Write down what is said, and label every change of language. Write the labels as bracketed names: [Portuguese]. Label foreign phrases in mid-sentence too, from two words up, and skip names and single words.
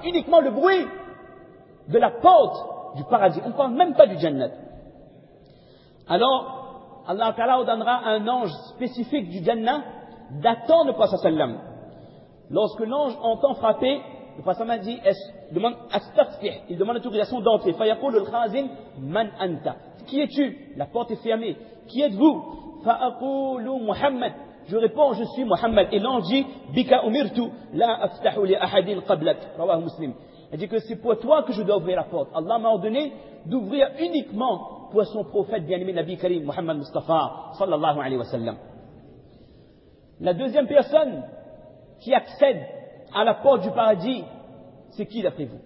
[French] Uniquement le bruit de la porte du paradis. On ne parle même pas du Jannat. Alors, Allah Ta'ala donnera un ange spécifique du Jannah d'attendre le prophète sallam. Lorsque l'ange entend frapper, le prophète dit, il demande l'autorisation d'entrer. [Arabic] فيقول الخازن من أنت. [French] qui es-tu? La porte est fermée. Qui êtes-vous? [Arabic] فأقول محمد. [French] Je réponds, je suis Muhammad. Et l'ange dit, [Arabic] بك أمرت لا أفتح لأحد قبلك رواه مسلم. [French] Il dit que c'est pour toi que je dois ouvrir la porte. Allah m'a ordonné d'ouvrir uniquement pour son prophète bien-aimé Nabi Karim, Muhammad Mustafa, [Arabic] صلى الله عليه وسلم. [French] La deuxième personne qui accède à la porte du paradis, c'est qui d'après vous?